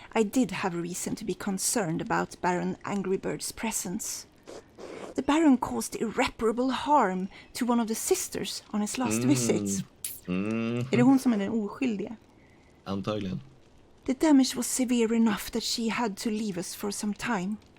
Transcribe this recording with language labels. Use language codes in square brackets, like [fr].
[en] I did have reason to be concerned about Baron Angrybird's presence. The Baron caused irreparable harm to one of the sisters on his last visit. [sv] Är det hon som är den oskyldiga? Antagligen. [en] The damage was severe enough that she had to leave us for some time.